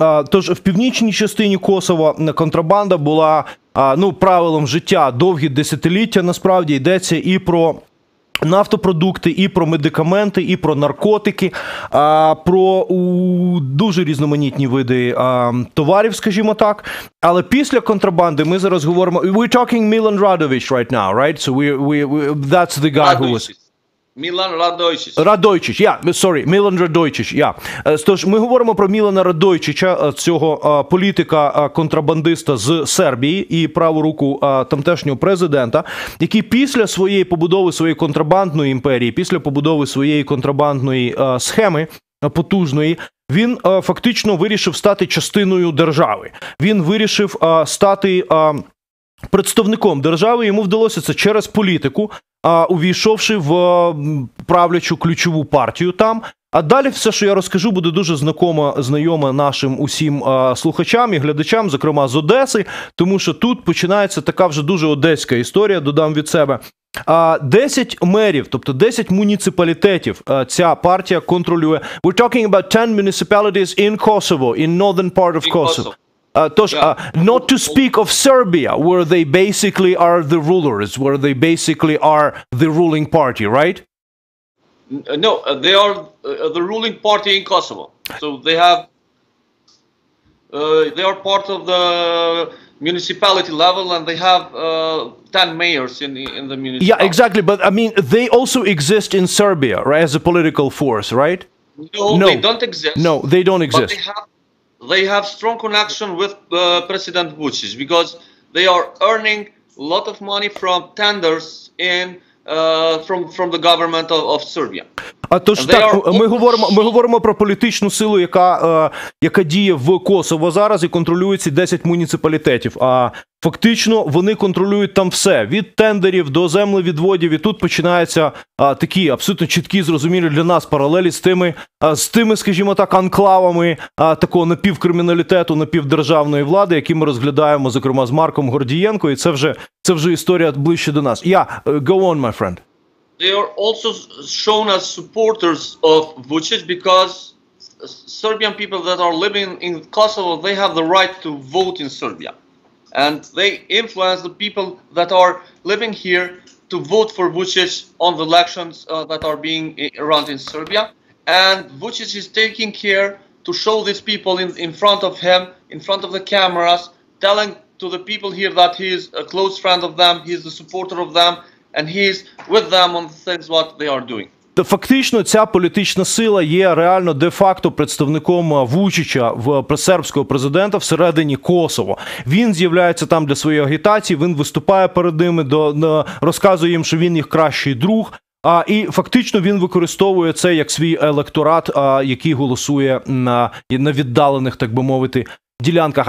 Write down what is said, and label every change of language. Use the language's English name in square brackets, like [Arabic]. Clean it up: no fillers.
[Ukrainian] Тож в північній частині Косово контрабанда була правилом життя довгі десятиліття. Насправді йдеться і про нафтопродукти, і про медикаменти, і про наркотики, про дуже різноманітні види товарів, скажімо так. Але після контрабанди ми зараз говоримо... [English] We're talking Milan Radovic right now, right? So that's the guy who was... Milan Radojic. [Ukrainian] Milan Radojic, Тож, ми говоримо про Мілана Радойчича, цього політика-контрабандиста з Сербії і праву руку тамтешнього президента, який після своєї побудови своєї контрабандної імперії, після побудови своєї контрабандної схеми потужної, він фактично вирішив стати частиною держави. Він вирішив стати представником держави, йому вдалося це через політику, увійшовши в правлячу ключову партію там. А далі все, що я розкажу, буде дуже знайоме нашим усім слухачам і глядачам, зокрема з Одеси, тому що тут починається така вже дуже одеська історія, додам від себе. 10 мерів, тобто 10 муніципалітетів ця партія контролює. [English] We're talking about 10 municipalities in Kosovo, in northern part of Kosovo. Not to speak of Serbia, where they basically are the rulers, where they basically are the ruling party, right? No, they are the ruling party in Kosovo. So they are part of the municipality level, and they have 10 mayors in the municipality. Yeah, exactly. But I mean, they also exist in Serbia, right, as a political force, right? No, they don't exist. No, they don't exist. But they have strong connection with President Vučić, because they are earning a lot of money from tenders from the government of Serbia. [Ukrainian] Тож так, ми говоримо про політичну силу, яка діє в Косово зараз і контролює ці 10 муніципалітетів. А фактично вони контролюють там все, від тендерів до землевідводів. І тут починаються такі абсолютно чіткі, зрозумілі для нас паралелі з тими, скажімо так, анклавами такого напівкриміналітету, напівдержавної влади, які ми розглядаємо, зокрема, з Марком Гордієнко. І це вже історія ближче до нас. [English] Go on, my friend. They are also shown as supporters of Vučić, because Serbian people that are living in Kosovo, they have the right to vote in Serbia. And they influence the people that are living here to vote for Vučić on the elections that are being run in Serbia. And Vučić is taking care to show these people in front of him, in front of the cameras, telling to the people here that he is a close friend of them, he is the supporter of them, and he is with them on the things what they are doing. [Ukrainian] Фактично, ця політична сила є реально де-факто представником Вучича, сербського президента, всередині Косово. Він з'являється там для своєї агітації, він виступає перед ними, розказує їм, що він їх кращий друг. І фактично він використовує це як свій електорат, який голосує на віддалених, так би мовити, ділянках.